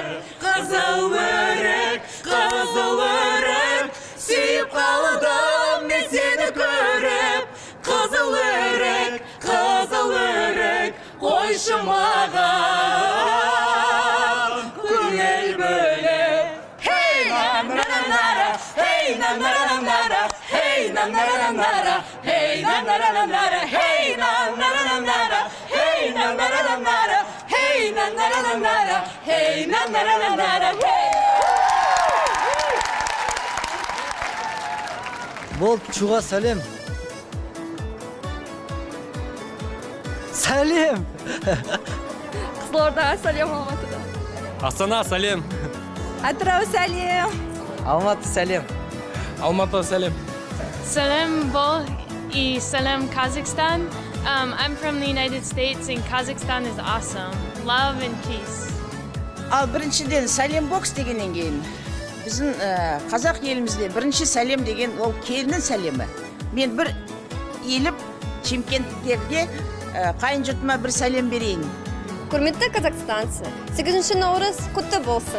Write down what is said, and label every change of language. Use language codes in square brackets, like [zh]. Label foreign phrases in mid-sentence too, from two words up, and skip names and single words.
[kk] Қызыл өрік, сүйіп қалдым мен сені көріп. Қызыл өрік, қойшы маған көңіл бөліп. Hey, na na na na, hey, na na na na, hey, na Бол чуға сәлем. Сәлем. Қызылордаға сәлем, Алматыда. Астана сәлем. Атырау сәлем. Алматы сәлем. Алматы сәлем. Salam Bol и Salam Kazakhstan. [en] I'm from the United States and Kazakhstan is awesome. Love and peace. [kk] Ал біріншіден сәлем бокс дегеннен кейін біздің қазақ елімізде бірінші сәлем деген ол келіннің сәлемі. Мен бір еліп Шымкенттерге қайын жұртыма бір сәлем берейін. Құрметті қазақстанцы, 8 наурыз құтты болсын.